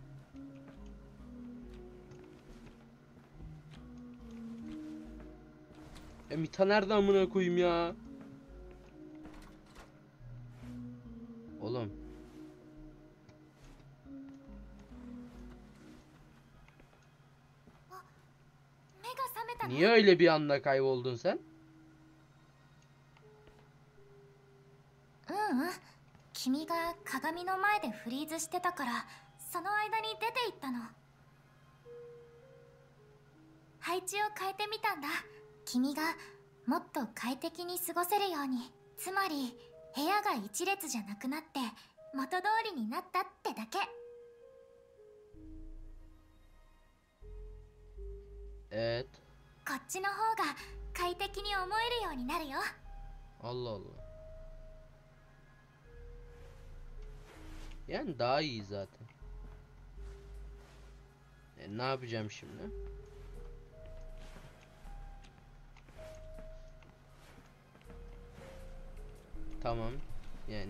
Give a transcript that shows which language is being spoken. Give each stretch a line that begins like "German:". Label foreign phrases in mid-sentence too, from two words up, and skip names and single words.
Turkish: Mita nerede amına koyayım ya? Oğlum. Niye öyle bir anda kayboldun sen?
Japanese: ううん、君が鏡の前でフリーズしてたからその間に出て行ったの。配置を変えてみたんだ。君がもっと快適に過ごせるように。つまり部屋が一列じゃなくなって元通りになったってだけ。こっちの方が快適に思えるようになるよ。
Turkish: Allah Allah. Yani daha iyi zaten. Ne yapacağım şimdi? Tamam. Yani.